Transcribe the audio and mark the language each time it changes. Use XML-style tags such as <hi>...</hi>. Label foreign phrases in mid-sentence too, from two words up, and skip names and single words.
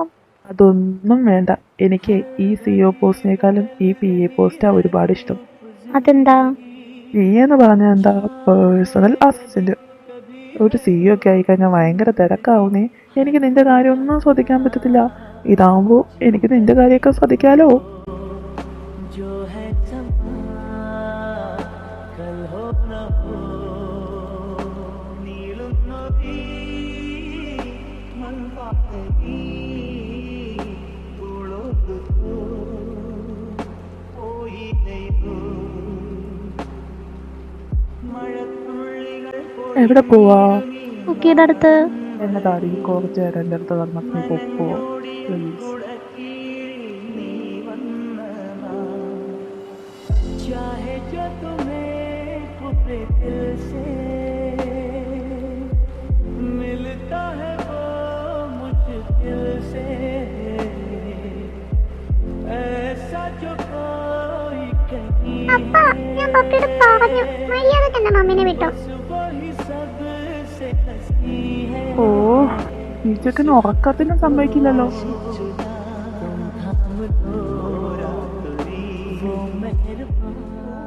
<ml>അതൊന്നും വേണ്ട. എനിക്ക് ഈ CEO പോസ്റ്റിനേക്കാളും ഈ PA പോസ്റ്റാ ഒരുപാട് ഇഷ്ടം. അതെന്താ? PA എന്ന് പറഞ്ഞാൽ എന്താ?</ml> <en>personal assistant.</en> <ml>ഒരു CEO ഒക്കെ ആയിക്കഴിഞ്ഞാൽ ഭയങ്കര തിരക്കാവുന്നേ. എനിക്ക് നിന്റെ കാര്യം ഒന്നും ശ്രദ്ധിക്കാൻ പറ്റത്തില്ല. ഇതാവുമ്പോൾ എനിക്ക് നിന്റെ കാര്യമൊക്കെ ശ്രദ്ധിക്കാലോ.</ml> <hi>जो है समा कल हो न हो</hi> <ml>നീളും നദി മൺപാതയിൽ തുളുമ്പുന്നു പോയില്ലയോ മഴത്തുള്ളികൾ എവിടെ പോവാ? കുക്കിയുടെ അടുത്ത്. എന്നെ താടി കുറച്ച് നേരം എൻ്റെ അടുത്ത് നടന്നു പോവോ പ്ലീസ്?</ml> <hi>चाहे जो तुम्हें खुद दिल से मिलता है वो मुश्किल से ऐसा जो कोई कहीं</hi> <ml>അപ്പ ഞാൻ പപ്പയോട് പറഞ്ഞു മര്യാദ തന്നെ മമ്മീനെ വിട്ടോ.</ml> <hi>वही सबसे हंसी है</hi> <ml>ഓ, ഈ ചെക്കന് ഉറക്കത്തിനും സമ്മതിക്കില്ലല്ലോ.</ml> <hi>वो मेहरबान</hi>